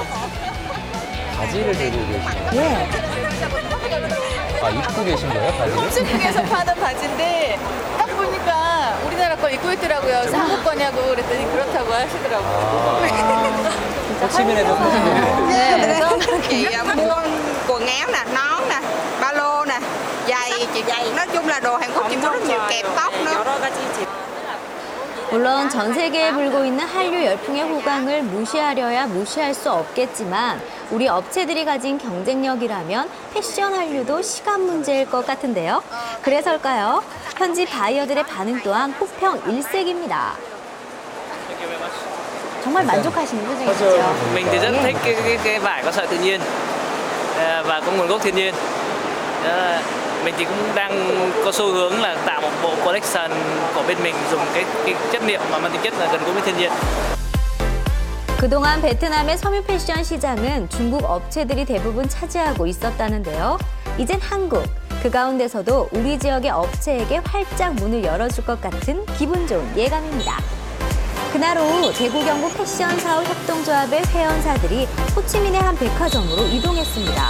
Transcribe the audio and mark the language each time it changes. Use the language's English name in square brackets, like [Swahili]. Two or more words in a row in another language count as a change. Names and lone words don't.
[Korean] 바지를 들고 계시네요. 예. 아, 입고 계신 거예요, 바지를? 중국에서 파는 바지인데 딱 보니까 우리나라 거 입고 있더라고요. 그래서 한국 거냐고 그랬더니 그렇다고 하시더라고요. 호치민에도 사신 건데. 네. [Vietnamese] chị mua quần áo nè, nón nè, ba lô nè, giày, chị giày. Nói chung là đồ Hàn Quốc chị mua rất nhiều kẹp tóc nữa. [Korean] 물론 전 세계에 불고 있는 한류 열풍의 호강을 무시하려야 무시할 수 없겠지만 우리 업체들이 가진 경쟁력이라면 패션 한류도 시간 문제일 것 같은데요. 그래서일까요? 현지 바이어들의 반응 또한 호평 일색입니다. 정말 만족하시는 표정이시죠? [Vietnamese] Mình thì rất thích cái vải có sợi tự nhiên và có nguồn gốc thiên nhiên. Mình thì cũng đang có xu hướng là tạo một [English] bộ collection [Vietnamese] của bên mình dùng cái chất liệu mà mang tính chất là gần gũi với thiên nhiên. [Korean] 그동안 베트남의 섬유 패션 시장은 중국 업체들이 대부분 차지하고 있었다는데요. 이젠 한국, 그 가운데서도 우리 지역의 업체에게 활짝 문을 열어줄 것 같은 기분 좋은 예감입니다. 그날 오후 대구 경북 패션 사업 협동조합의 회원사들이 호치민의 한 백화점으로 이동했습니다.